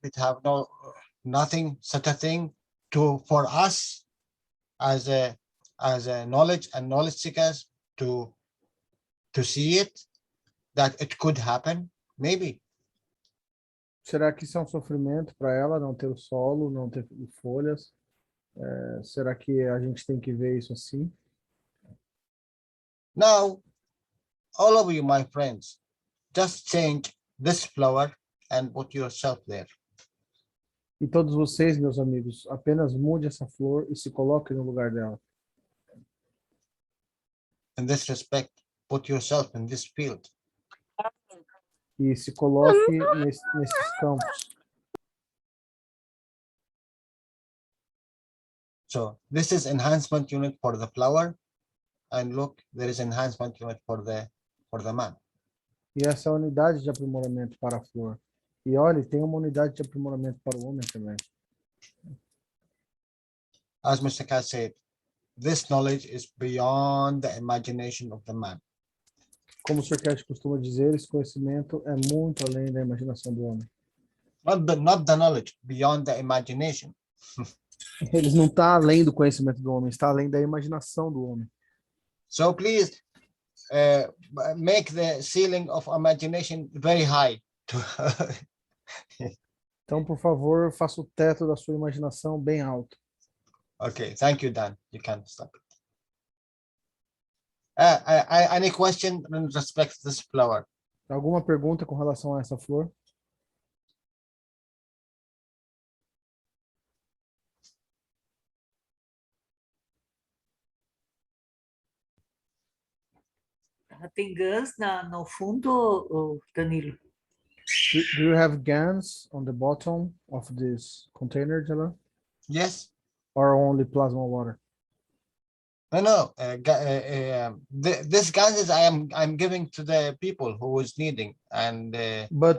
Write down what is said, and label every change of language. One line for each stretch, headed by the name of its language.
English: It have nothing, such a thing for us as a knowledge and knowledge seekers to see it, that it could happen? Maybe.
Portuguese: Será que isso é um sofrimento para ela, não ter o solo, não ter folhas? Será que a gente tem que ver isso assim?
English: Now, all of you, my friends, just change this flower and put yourself there.
Portuguese: E todos vocês, meus amigos, apenas mude essa flor e se coloque no lugar dela.
English: In this respect, put yourself in this field.
Portuguese: E se coloque nesses campos.
English: So this is enhancement unit for the flower, and look, there is enhancement unit for the man.
Portuguese: E essa é a unidade de aprimoramento para a flor. E olha, tem uma unidade de aprimoramento para o homem também.
English: As Mr. Kat said, this knowledge is beyond the imagination of the man.
Portuguese: Como o Sr. Cat costuma dizer, esse conhecimento é muito além da imaginação do homem.
English: Not the knowledge, beyond the imagination.
Portuguese: Ele não está além do conhecimento do homem, está além da imaginação do homem.
English: So please make the ceiling of imagination very high.
Portuguese: Então, por favor, faça o teto da sua imaginação bem alto.
English: Okay, thank you, Dan. You can stop it. Any question in respect to this flower?
Portuguese: Alguma pergunta com relação a essa flor? tem GANs no fundo, Danilo?
English: Do you have GANs on the bottom of this container, Jalal? Yes. Or only plasma water? No. This gases I'm giving to the people who is needing, and But